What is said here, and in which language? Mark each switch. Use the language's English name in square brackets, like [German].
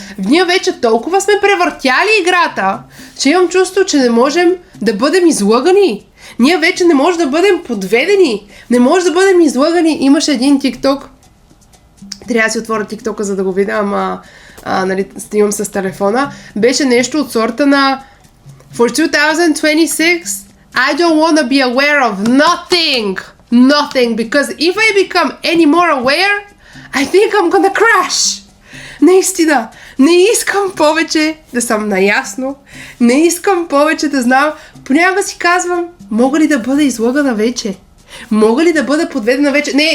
[Bulgarian] Ние вече толкова сме превъртяли играта, че имам чувство, че не можем да бъдем излъгани. Ние вече не можем да бъдем подведени. Не може да бъдем излъгани. Имаше един TikTok, Трябва да си отворя TikTok-а, за да го видя, ама нали, снимам с телефона. Беше нещо от сорта на [English] For 2026, I don't want to be aware of nothing, because if I become any more aware, I think I'm gonna crash. [Bulgarian] Наистина, не искам повече да съм наясно, не искам повече да знам. Понякога си казвам, мога ли да бъда излъгана вече? Мога ли да бъда подведена вече?